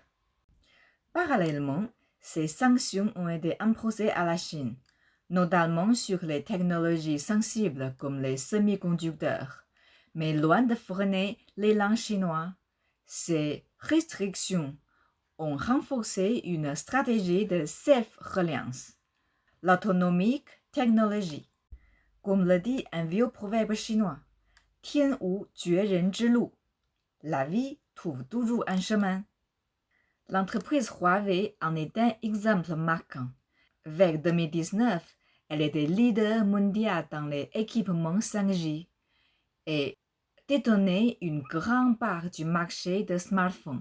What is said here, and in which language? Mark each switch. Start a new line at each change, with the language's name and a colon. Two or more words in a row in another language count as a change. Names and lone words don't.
French: Parallèlement, ces sanctions ont été imposées à la Chine, notamment sur les technologies sensibles comme les semi-conducteurs. Mais loin de freiner l'élan chinois, ces restrictions ont renforcé une stratégie de self-reliance, l'autonomie technologique. Comme le dit un vieux proverbe chinois,
Chinese: 天无绝人之路,
French: la vie trouve toujours un chemin. L'entreprise Huawei en est un exemple marquant. Vers 2019, elle était leader mondial dans les équipements 5G et détenait une grande part du marché de smartphones.